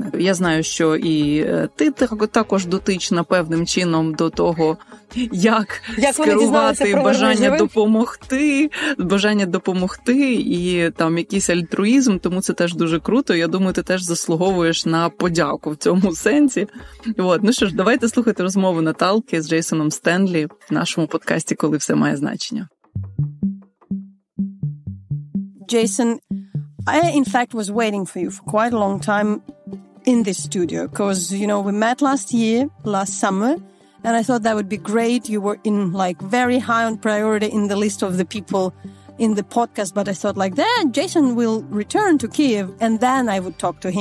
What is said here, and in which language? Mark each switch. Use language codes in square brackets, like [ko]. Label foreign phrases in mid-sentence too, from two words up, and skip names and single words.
[uk] Я знаю, що і ти також дотична певним чином до того, як скерувати бажання допомогти і там якийсь альтруїзм, тому це теж дуже круто. Я думаю, ти теж заслуговуєш на подяку в цьому сенсі. Ну що ж, давайте слухати розмову Наталки з Джейсоном Стенлі в нашому подкасті «Коли все має значення». [en] Jason, I in fact was waiting for you for quite a long time in this studio because, we met last summer, and I thought that would be great. You were in very high on priority in the list of the people in the podcast, but I thought then Jason will return to Kyiv and then I would talk to him.